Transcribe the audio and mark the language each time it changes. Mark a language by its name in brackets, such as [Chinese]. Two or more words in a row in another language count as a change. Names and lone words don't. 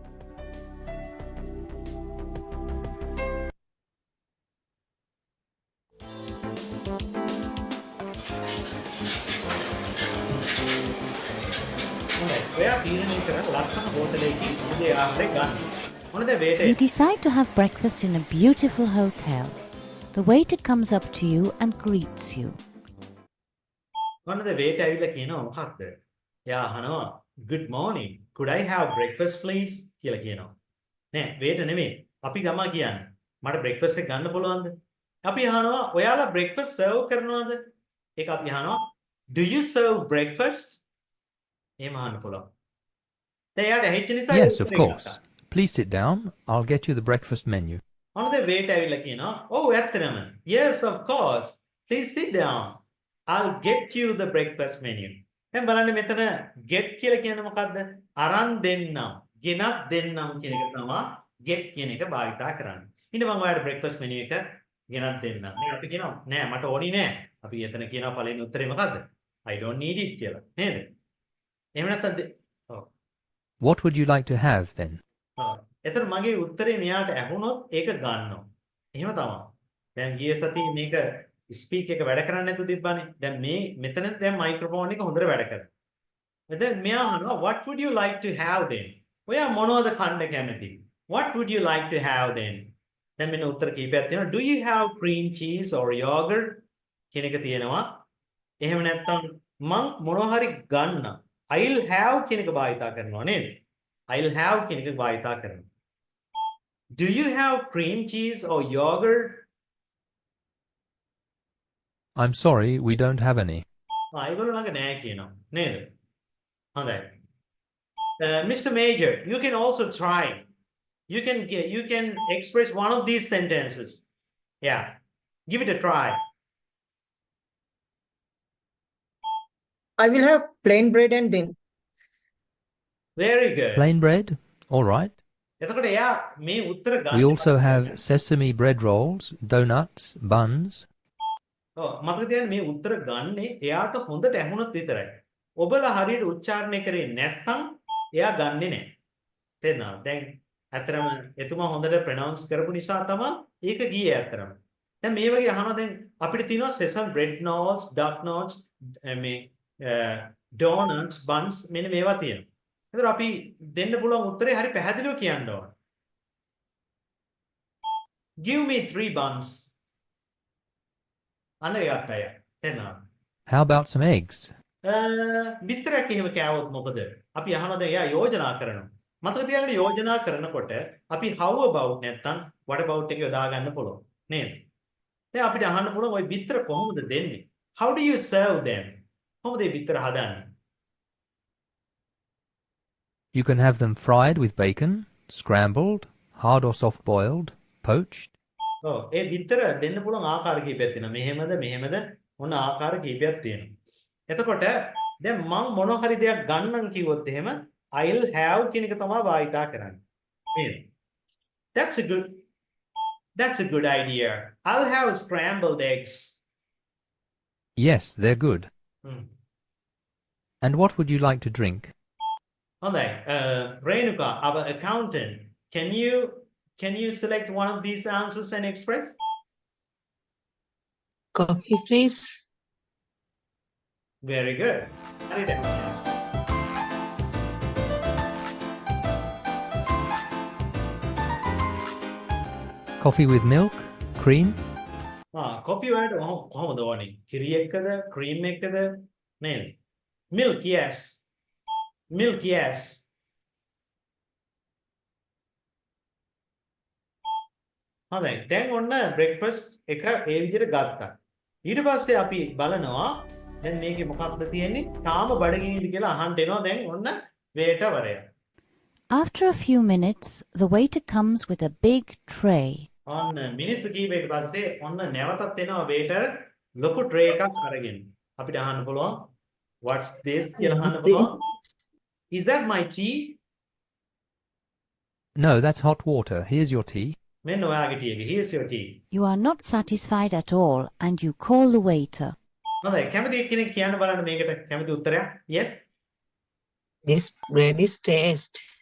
[Sinhala] ඔයා තීරණය කරන ලස්සන හෝටලයකින් උදේ ආහාරය ගන්න. මොනද වේටර් [English] You decide to have breakfast in a beautiful hotel. The waiter comes up to you and greets you. [Sinhala] මොනද වේටර් ඇවිල්ලා කියනවා මොකක්ද? එයා අහනවා [English] good morning could I have breakfast please [Sinhala] කියලා කියනවා. නෑ වේටර් නෙමෙයි. අපි ගමා කියන්නේ. මට breakfast එක ගන්න පුළුවන්ද? අපි අහනවා ඔයාලා [English] breakfast serve [Sinhala] කරනවද? ඒක අපි අහනවා [English] do you serve breakfast? [Sinhala] එහෙම අහන්න පුළුවන්. දැන් එයාට ඇහිච්ච නිසා [English] Yes, of course. Please sit down. I'll get you the breakfast menu. [Sinhala] මොනද වේටර් ඇවිල්ලා කියනවා ඔව් ඇත්තටම [English] yes of course please sit down I'll get you the breakfast menu. [Sinhala] දැන් බලන්න මෙතන get කියලා කියන්නේ මොකද්ද? අරන් දෙන්නම්, ගෙනත් දෙන්නම් කියන එක තමයි get කියන එක භාවිතා කරන්නේ. ඊට මම ඔයාලට [English] breakfast menu [Sinhala] එක ගෙනත් දෙන්නම්. මේ අපි කියනවා නෑ මට ඕනි නෑ. අපි එතන කියනවා පළවෙනි උත්තරේ මොකද්ද? [English] I don't need it [Sinhala] කියලා. නේද? එහෙම නැත්නම් ඔව්. [English] What would you like to have then? [Sinhala] එතන මගේ උත්තරේ මෙයාට ඇහුනොත් ඒක ගන්නවා. එහෙම තමයි. දැන් ගිය සතියේ මේක ස්පීක් එක වැඩ කරන්නේ නැතුව තිබ්බනේ. දැන් මේ මෙතන දැන් මයික්‍රොෆෝන් එක හොඳට වැඩ කරනවා. දැන් මෙයා අහනවා [English] what would you like to have then? [Sinhala] ඔයා මොනවද කන්න කැමති? [English] What would you like to have then? [Sinhala] දැන් මෙන්න උත්තර කීපයක් තියෙනවා. [English] Do you have cream cheese or yogurt? [Sinhala] කියන එක තියෙනවා. එහෙම නැත්නම් මං මොනවා හරි ගන්න. [English] I'll have [Sinhala] කියන එක භාවිතා කරනවා නේද? [English] I'll have [Sinhala] කියන එක භාවිතා කරනවා. [English] Do you have cream cheese or yogurt? I'm sorry, we don't have any. [Sinhala] ඒගොල්ලෝ ළඟ නෑ කියනවා නේද? හොඳයි. [English] Mr. Major, you can also try. You can express one of these sentences. Yeah. Give it a try. I will have plain bread and then. Very good. Plain bread? All right. [Sinhala] එතකොට එයා මේ උත්තර ගන්න. [English] We also have sesame bread rolls, donuts, buns. [Sinhala] ඔව් මතක තියාගන්න මේ උත්තර ගන්නේ එයාට හොඳට ඇහුනොත් විතරයි. ඔබලා හරියට උච්චාරණය කරේ නැත්නම් එයා ගන්නෙ නැහැ. තේරෙනවද? දැන් අතරම එතුමා හොඳට ප්‍රොනවුන්ස් කරපු නිසා තමයි ඒක ගියේ අතරම. දැන් මේ වගේ අහනවා දැන් අපිට තියෙනවා [English] sesame bread rolls, donuts, [Sinhala] මේ [English] donuts, buns [Sinhala] මෙන්න මේවා තියෙනවා. එතකොට අපි දෙන්න පුළුවන් උත්තරේ හරි පැහැදිලිව කියන්න ඕන. [English] Give me 3 buns. [Sinhala] අන්න ඒකත් අය. තේරෙනවද? [English] How about some eggs? [Sinhala] විතරක් එහෙම කෑවොත් මොකද? අපි අහනද එයා යෝජනා කරනවා. මතක තියාගන්න යෝජනා කරනකොට අපි [English] how about [Sinhala] නැත්තම් [English] what about [Sinhala] එක යොදා ගන්න පුළුවන්. නේද? දැන් අපිට අහන්න පුළුවන් ওই විතර කොහොමද දෙන්නේ? [English] How do you serve them? [Sinhala] කොහොමද මේ විතර හදන්නේ? [English] You can have them fried with bacon, scrambled, hard or soft boiled, poached. [Sinhala] ඔව් ඒ විතර දෙන්න පුළුවන් ආකාර කීපයක් තියෙනවා. මෙහෙමද මොන ආකාර කීපයක් තියෙනවා. එතකොට දැන් මම මොන හරි දෙයක් ගන්නම් කිව්වොත් එහෙම [English] I'll have [Sinhala] කියන එක තමයි භාවිතා කරන්නේ. නේද? [English] That's a good idea. I'll have scrambled eggs. Yes, they're good. Hmm. And what would you like to drink? [Sinhala] හොඳයි. [English] Renuka, our accountant, can you select one of these answers and express? Coffee, please. Very good. හරියට. Coffee with milk, cream? [Sinhala] කොෆි වලට කොහොමද ඕනේ? කිරි එක්කද, ක්‍රීම් එක්කද? නේද? [English] Milk, yes. Milk, yes. [Sinhala] හොඳයි. දැන් ඔන්න බ්‍රෙක්ෆාස්ට් එක ඒ විදිහට ගත්තා. ඊට පස්සේ අපි බලනවා දැන් මේකේ මොකක්ද තියෙන්නේ? තාම බඩගිනින්ද කියලා අහන්න එනවා. දැන් ඔන්න වේටවරයා. [English] After a few minutes, the waiter comes with a big tray. [Sinhala] ඔන්න මිනිත්තු කීපයකට පස්සේ ඔන්න නැවතත් එනවා වේටර් ලොකු ට්‍රේ එකක් අරගෙන. අපිට අහන්න පුළුවන් [English] what's this [Sinhala] කියලා අහන්න පුළුවන්. [English] Is that my tea? No, that's hot water. Here's your tea. [Sinhala] මෙන්න ඔයාගේ ටී එක. [English] Here's your tea. You are not satisfied at all and you call the waiter. [Sinhala] හොඳයි. කැමති එක්කෙනෙක් කියන්න බලන්න මේකට කැමති උත්තරයක්. [English] Yes. This bread is taste.